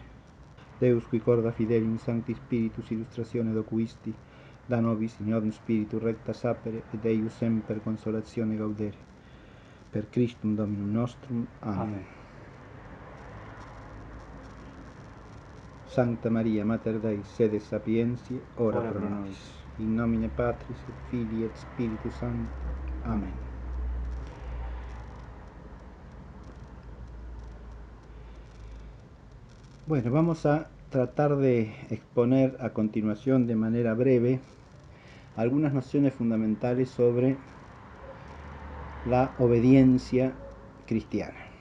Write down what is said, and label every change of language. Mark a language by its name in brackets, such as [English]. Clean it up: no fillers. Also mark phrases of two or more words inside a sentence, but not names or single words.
[Latin] Deus qui corda fidelium Sancti Spiritus illustratione docuisti, da nobis in odum spiritu recta sapere, et eius semper consolatione gaudere. Per Christum Dominum nostrum. Amen. Sancta Maria, Mater Dei, sede sapientiae, ora pro nobis. In nomine Patris et Filii et Spiritus Sancti. [Spanish] Amén. Bueno, vamos a tratar de exponer a continuación de manera breve algunas nociones fundamentales sobre la obediencia cristiana.